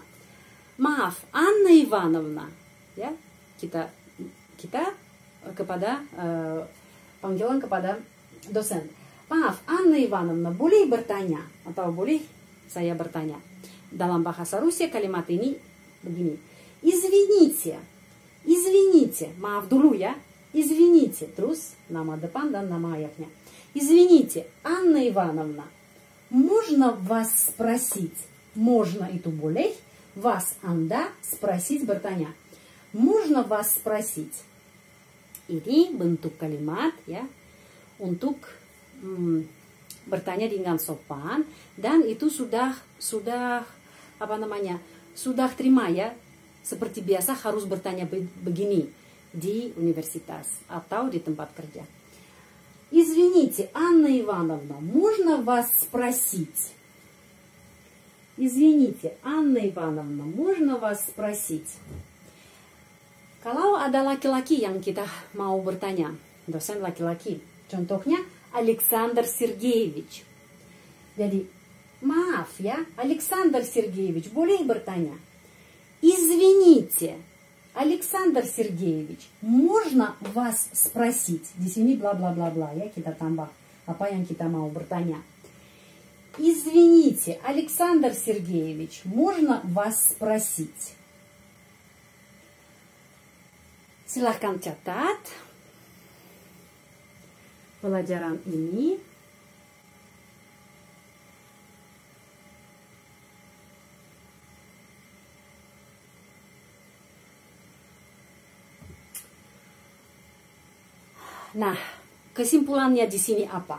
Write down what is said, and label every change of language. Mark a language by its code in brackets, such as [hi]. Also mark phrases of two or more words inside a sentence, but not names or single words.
[id] Maaf, Anna Ivanovna, ya, kita kepada panggilan kepada dosen. Maaf, Anna Ivanovna, boleh bertanya atau boleh saya bertanya. Dalam bahasa Rusia kalimat ini begini. Извините, maaf dulu ya. Извините, terus nama depan dan nama ayahnya. [ru] Извините, Анна Ивановна, можно вас спросить? [id] Можно itu boleh. Вас, Anda, спросить bertanya. [ru] Можно вас спросить? [id] Ini bentuk kalimat ya untuk bertanya dengan sopan, dan itu sudah apa namanya, sudah terima ya, seperti biasa harus bertanya begini di universitas atau di tempat kerja. [ru] Извините, Анна Ивановна, можно вас спросить? Извините, Анна Ивановна, можно вас спросить? [id] Kalau ada laki-laki yang kita mau bertanya, dosen laki-laki, contohnya Alexander Sergeyevich. Jadi, maaf ya, Alexander Sergeyevich, boleh bertanya. [ru] Извините, Alexander Sergeyevich, можно вас спросить? [id] Di sini bla bla bla bla ya, kita tambah apa yang kita mau bertanya. [ru] Извините, Alexander Sergeyevich, можно вас спросить? [id] Silahkan catat pelajaran ini. Nah, kesimpulannya di sini apa?